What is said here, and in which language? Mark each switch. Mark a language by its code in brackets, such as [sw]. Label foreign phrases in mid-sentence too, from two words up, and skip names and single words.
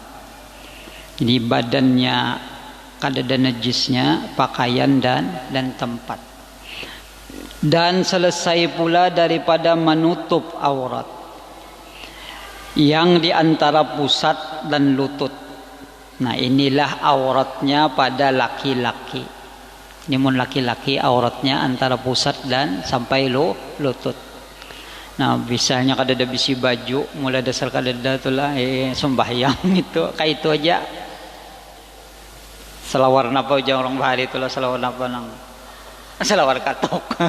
[bjn] Jadi badannya kada ada najisnya, pakaian dan tempat. [id] Dan selesai pula daripada menutup aurat yang di antara pusat dan lutut. Nah, inilah auratnya pada laki-laki. Ini mun laki-laki auratnya antara pusat dan sampai lutut. [bjn] Nah, misalnya kada ada bisi baju, mulai dasar kada ada itulah sembahyang itu, kayak itu aja. Selawar napa aja orang bahari itulah, selawar napa nang selawar katok.